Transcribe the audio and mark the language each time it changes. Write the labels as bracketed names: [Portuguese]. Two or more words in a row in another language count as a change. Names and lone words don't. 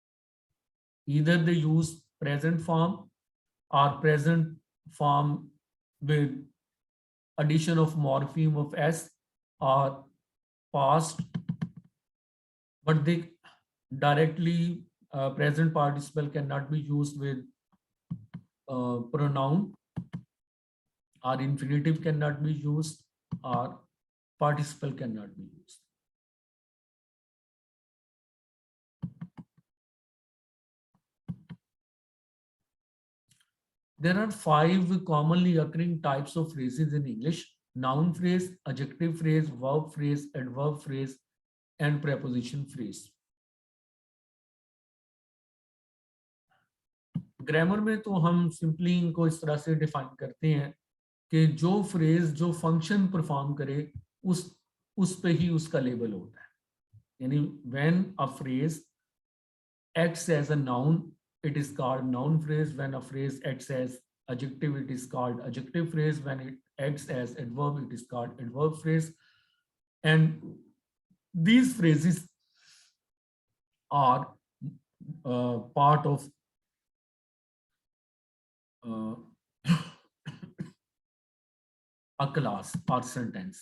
[English] Either they use present form or present form with addition of morpheme of s are past, but they directly present participle cannot be used with pronoun, or infinitive cannot be used, or participle cannot be used. There are 5 commonly occurring types of phrases in English: noun phrase, adjective phrase, verb phrase, adverb phrase, and preposition phrase. [Hindi] ग्रामर में तो हम सिंपली इनको इस तरह से डिफाइन करते हैं कि जो फ्रेज जो [English] function perform [Hindi] करे उस पे ही उसका लेबल होता है. [English] यानी when a phrase acts as a noun, it is called noun phrase. When a phrase acts as adjective, it is called adjective phrase. When it acts as adverb, it is called adverb phrase. And these phrases are part of a class or sentence.